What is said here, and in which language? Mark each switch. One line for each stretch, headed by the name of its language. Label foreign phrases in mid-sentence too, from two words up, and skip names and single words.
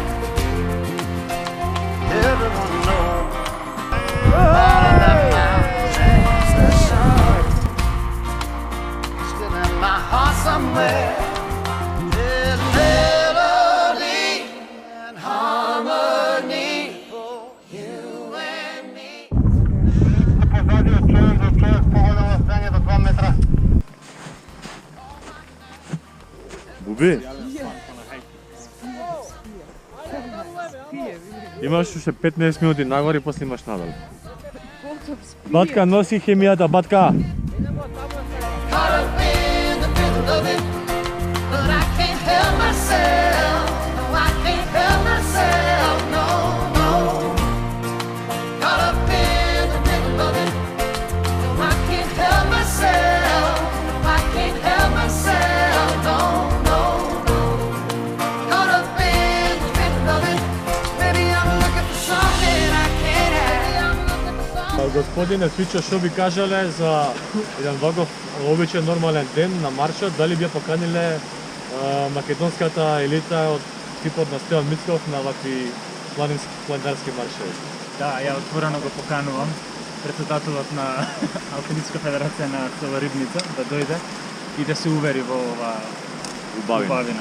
English: Everyone knows all about my obsession. Still in my heart somewhere, there's a melody and harmony for you and me.
Macedonian: Буби, имаш уште 15 минути нагоре и после имаш надолу. Батка, носи хемијата, батка!
English: Caught up in the middle of it, but I can't help myself. No, I can't help myself. No, no. Caught up in the middle of it, no, I can't help myself. No, I can't help myself. No, no, no. Caught up in the middle of it, maybe I'm looking for something I can't have.
Macedonian: Господине Фичо, што би кажале за еден ваков обичен нормален ден на маршот, дали би ја поканиле македонската елита од типот на Стеван Мицков на вакви планинарски маршеви? Да, ја отворено го поканувам председателот на Алпинистичка федерација на Цела Рибница да дојде и да се увери во ова убавина.